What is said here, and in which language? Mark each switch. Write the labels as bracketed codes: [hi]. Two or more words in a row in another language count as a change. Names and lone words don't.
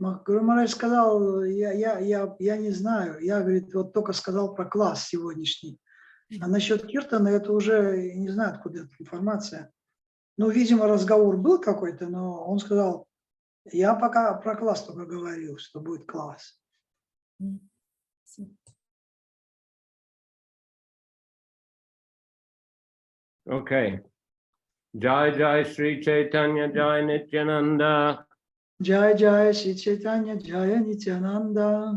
[ru] Гуру Махарадж сказал, я не знаю. Я, говорит, вот только сказал про класс сегодняшний. А насчет киртана это уже не знаю, откуда эта информация. Ну, видимо, разговор был какой-то, но он сказал, я пока про класс только говорил, что будет класс. Okay. [bn] জয় জয় শ্রী চৈতন্য জয় নিত্যানন্দ. জয় জয় শ্রী চৈতন্য জয় নিত্যানন্দ.